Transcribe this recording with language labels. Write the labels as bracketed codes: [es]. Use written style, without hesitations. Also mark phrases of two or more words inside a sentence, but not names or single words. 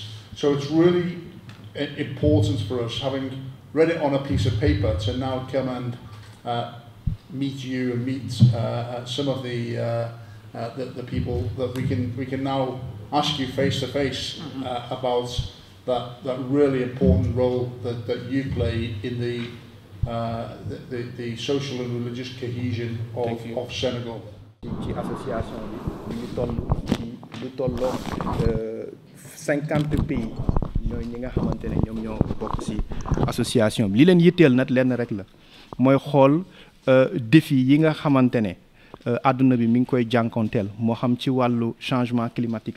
[en] So it's really important for us, having read it on a piece of paper, to now come and meet you and meet some of the people that we can now ask you face to face about that really important role that you play in the social and religious cohesion of Senegal. [wo] ci association bi ñu toll ci lu tolloo 50 pays ñooy ñi nga xamante ne ñoom ñoo bokk ci association bi li leen yitteel nag lenn rek la mooy xool défi yi nga xamante ne àdduna bi mi ngi koy jànkonteel moo xam ci wàllu [fr] changement climatique